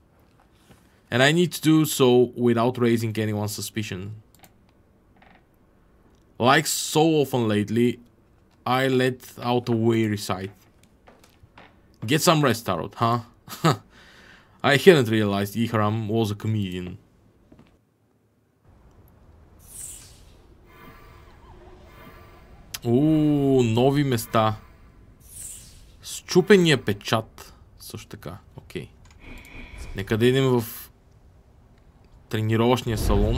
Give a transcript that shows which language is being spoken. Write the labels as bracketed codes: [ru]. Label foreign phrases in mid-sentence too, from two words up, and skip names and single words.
[en] And I need to do so without raising anyone's suspicion. Like so often lately, I let out a weary sigh. Get some rest, Tarot, huh? I hadn't realized Ihram was a comedian. [bg] Нови места. Счупения печат. Също така, окей. Нека да идем в тренировъчния салон.